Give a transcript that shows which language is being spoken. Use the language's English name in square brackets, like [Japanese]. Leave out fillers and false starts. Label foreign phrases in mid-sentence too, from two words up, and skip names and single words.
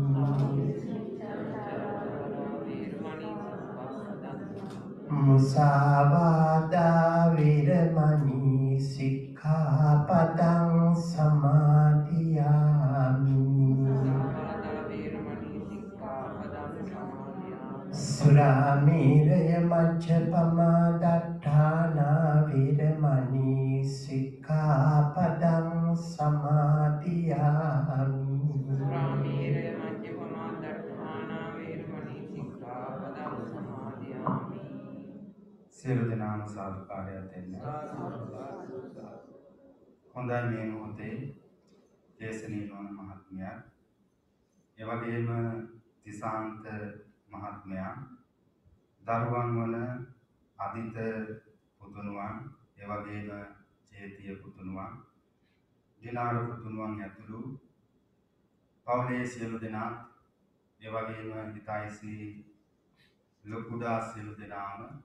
[Pali] Musāvādā veramani sikkhapadang samadhiyami. Surameraya majjapama daṭṭhāna veramani sikkhapadang samadhiyami. [Sinhala] සියලු දෙනාම සාදුකාරයක් දෙන්න. හොඳයි මේ මොහොතේ දේශනීය වන මහත්මයා, ඒ වගේම තිසාන්ත මහත්මයා, දරුවන් වන අදිත පුතුණුවන්, ඒ වගේම චේතිය පුතුණුවන්, දිනාර පුතුණුවන් ඇතුළු පවුලේ සියලු දෙනා, ඒ වගේම හිතයිසි ලොකුඩා සියලු දෙනාම